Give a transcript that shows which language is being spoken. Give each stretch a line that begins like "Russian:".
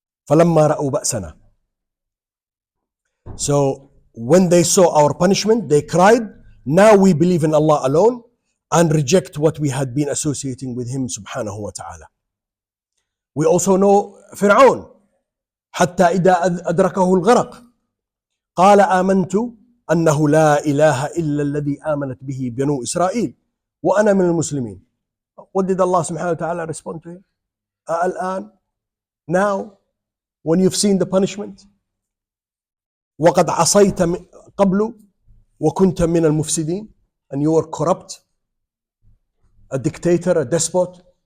Arabic: فَلَمَّا رَأُوا بَأْسَنَا.
English: So when they saw our punishment, they cried, now we believe in Allah alone and reject what we had been associating with Him subhanahu wa ta'ala. We also know Fir'aun.
Arabic: حتى إذا أدركه الغرق قال آمنت أنه لا إله إلا الذي آمنت به بنو إسرائيل وأنا من المسلمين.
English: What did Allah subhanahu wa ta'ala respond to him? الآن, now, when you've seen the punishment,
Arabic: وقد عصيت قبل وكنت من المفسدين,
English: and you were corrupt, a dictator, a despot.